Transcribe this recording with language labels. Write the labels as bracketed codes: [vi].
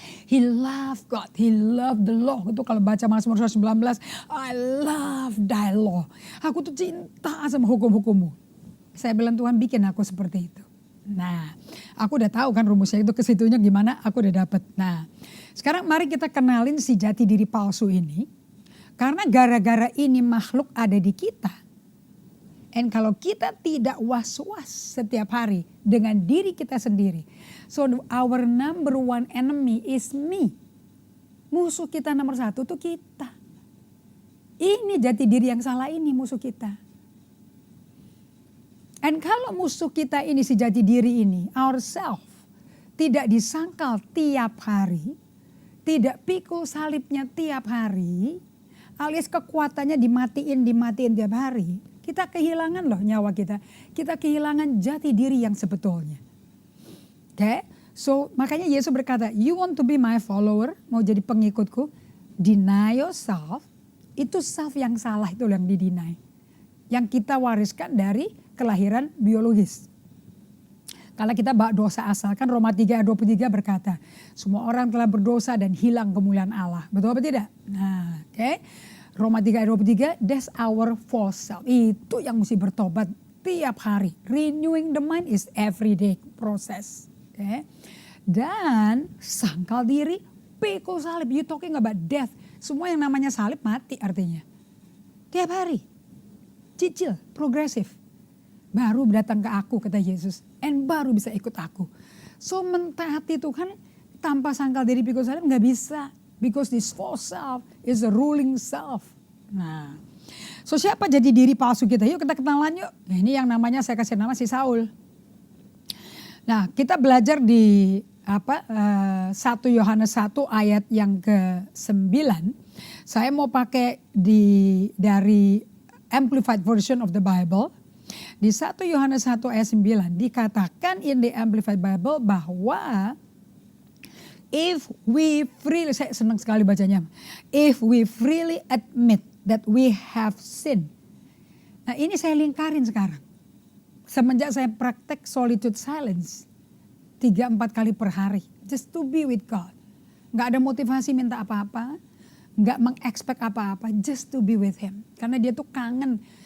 [en] He loved God, he loved the law. [id] Itu kalau baca Mazmur 19, [en] I love thy law. [id] Aku tuh cinta sama hukum-hukummu. Saya bilang Tuhan bikin aku seperti itu. Nah, aku udah tahu kan rumusnya itu ke situnya gimana, aku udah dapet. Nah, sekarang mari kita kenalin si jati diri palsu ini. Karena gara-gara ini makhluk ada di kita. And kalau kita tidak was-was setiap hari dengan diri kita sendiri. [en] So our number one enemy is me. [id] Musuh kita nomor satu tuh kita. Ini jati diri yang salah ini musuh kita. And kalau musuh kita ini si jati diri ini, ourself, tidak disangkal tiap hari. Tidak pikul salibnya tiap hari. Alias kekuatannya dimatiin tiap hari. Kita kehilangan loh nyawa kita. Kita kehilangan jati diri yang sebetulnya. Oke, so makanya Yesus berkata, [en] you want to be my follower, [id] mau jadi pengikutku, [en] deny yourself, [id] Itu self yang salah, itu yang didinai. Yang kita wariskan dari kelahiran biologis. Kalau kita bak dosa asal, kan Roma 3 ayat 23 berkata, semua orang telah berdosa dan hilang kemuliaan Allah. Betul apa tidak? Nah, oke. Roma 3 ayat 23, [en] that's our false self. [id] Itu yang mesti bertobat tiap hari. [en] Renewing the mind is everyday process. Okay. [id] Dan sangkal diri, pikul salib. [en] You talking about death. [id] Semua yang namanya salib mati artinya. Tiap hari. Cicil, progresif. Baru datang ke aku, kata Yesus. And baru bisa ikut aku. So mentaati Tuhan tanpa sangkal diri pikul salib gak bisa. [en] Because this false self is a ruling self. [id] Nah, so siapa jadi diri palsu kita? Yuk kita kenalan yuk. Nah, ini yang namanya saya kasih nama si Saul. Nah, kita belajar di 1 Yohanes 1 ayat yang ke-9. Saya mau pakai dari Amplified Version of the Bible. Di 1 Yohanes 1 ayat 9 dikatakan in the Amplified Bible bahwa [en] if we freely, [id] saya senang sekali bacanya. [en] If we freely admit that we have sinned. [id] Nah ini saya lingkarin sekarang. Semenjak saya praktek solitude silence 3-4 kali per hari. [en] Just to be with God. [id] Gak ada motivasi minta apa-apa. Gak mengexpect apa-apa. [en] Just to be with Him. [id] Karena dia tuh kangen.